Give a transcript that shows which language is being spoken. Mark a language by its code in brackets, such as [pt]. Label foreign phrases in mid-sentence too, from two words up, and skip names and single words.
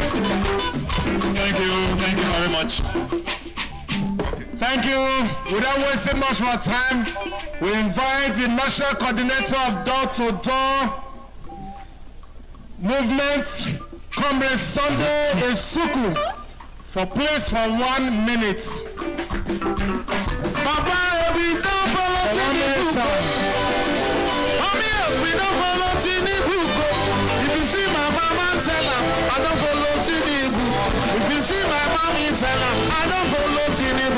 [en] Thank you very much. Thank Thank you. Without wasting much more time, we invite the National Coordinator of Door-to-Door Movement, Comrade Sunday Esuku, for place for 1 minute. Papa, we don't follow Tinubu. We don't follow Tinubu. If you see my mama tell her, I don't follow Tinubu. If you see my mommy tell her, I don't follow Tinubu.